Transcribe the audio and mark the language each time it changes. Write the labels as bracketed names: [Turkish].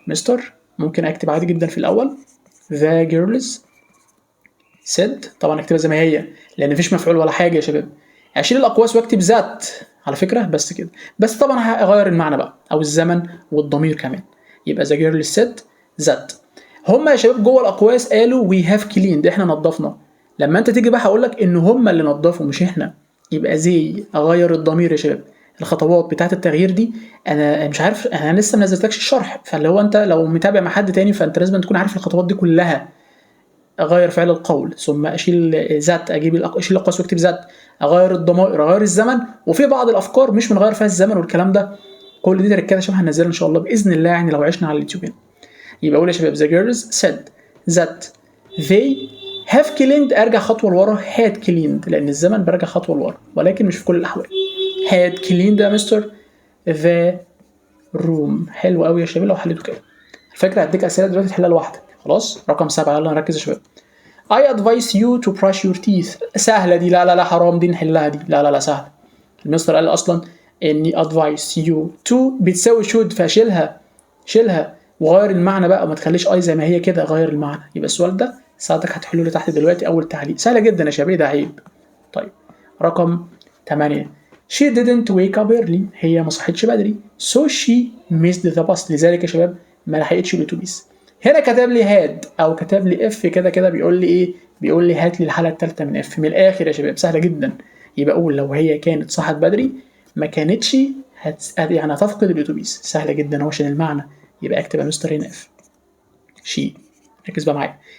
[Arabic] مستر ممكن اكتب عادي جدا في الأول [English] The girls said. [Arabic] طبعا اكتبها زي ما هي لأن مفيش مفعول ولا حاجة يا شباب. أشيل الأقواس واكتب ذات على فكرة بس كده. بس طبعا هغير المعنى بقى أو الزمن والضمير كمان. يبقى [English] The girls said that. [Arabic] هما يا شباب جوه الأقواس قالوا [English] We have cleaned. [Arabic] احنا نظفنا. لما انت تيجي بقى هقولك إن هما اللي نظفوا مش احنا، يبقى زي اغير الضمير يا شباب. الخطوات بتاعه التغيير دي انا مش عارف، انا لسه ما نزلتلكش الشرح، فاللي هو انت لو متابع مع حد تاني فانت لازم تكون عارف الخطوات دي كلها. اغير فعل القول ثم اشيل ذات اشيل الاقواس واكتب ذات، اغير الضمائر اغير الزمن، وفي بعض الافكار مش بنغير فيها الزمن والكلام ده. كل دي تركات عشان هننزلها ان شاء الله باذن الله يعني لو عشنا على اليوتيوب هنا. يبقى اقول يا شباب [English] the girls said that they have cleaned. [Arabic] ارجع خطوه لورا [English] had cleaned [Arabic] لان الزمن برجع خطوه لورا ولكن مش في كل الاحوال. [English] had cleaned [Arabic] يا مستر [English] the room. [Arabic] حلو قوي يا شباب لو حليتوا كده. الفكره هديك اسئله دلوقتي تحلها لوحدك. خلاص. رقم 7 يلا نركز يا شباب. [English] I advise you to brush your teeth. [Arabic] سهله دي. لا لا لا حرام دي نحلها دي. لا لا لا سهله. المستر قال اصلا اني [English] advise you to [Arabic] بتساوي should فشيلها شيلها وغير المعنى بقى وما تخليش اي زي ما هي كده، غير المعنى. يبقى السؤال ده ساعتك هتحله لي تحت دلوقتي اول تعليق. سهله جدا يا شباب ده عيب. طيب رقم 8 [English] she didn't wake up early. [Arabic] هي ما صحتش بدري [English] so she missed the bus. [Arabic] لذلك يا شباب ما لحقتش الاتوبيس. هنا كتب لي هاد او كتب لي اف كده كده بيقول لي ايه؟ بيقول لي هات لي الحاله الثالثه من اف. من الاخر يا شباب سهله جدا. يبقى اقول لو هي كانت صحت بدري ما كانتش يعني هتفقد الاتوبيس. سهله جدا اهو عشان المعنى. يبقى اكتب يا مستر هنا اف شي. ركز بقى معايا.